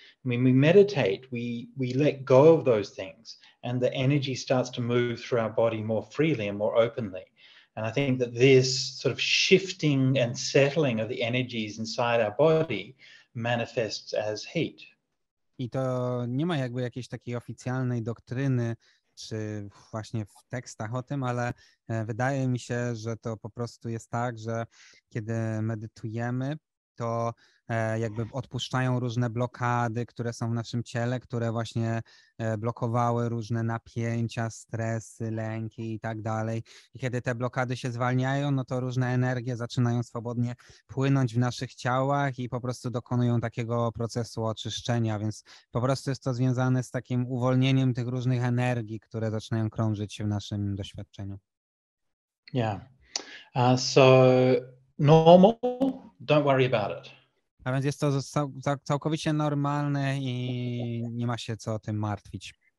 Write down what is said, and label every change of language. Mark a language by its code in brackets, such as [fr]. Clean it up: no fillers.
[en] When we meditate, we let go of those things, and the energy starts to move through our body more freely and more openly. And I think that this sort of shifting and settling of the energies inside our body manifests as heat. [pl] I to nie ma jakby jakiejś takiej oficjalnej doktryny, czy właśnie w tekstach o tym, ale wydaje mi się, że to po prostu jest tak, że kiedy medytujemy, to jakby odpuszczają różne blokady, które są w naszym ciele, które właśnie blokowały różne napięcia, stresy, lęki i tak dalej. I kiedy te blokady się zwalniają, no to różne energie zaczynają swobodnie płynąć w naszych ciałach i po prostu dokonują takiego procesu oczyszczenia, więc po prostu jest to związane z takim uwolnieniem tych różnych energii, które zaczynają krążyć w naszym doświadczeniu. [en] Yeah. So normal, don't worry about it. [pl] A więc jest to całkowicie normalne i nie ma się co o tym martwić.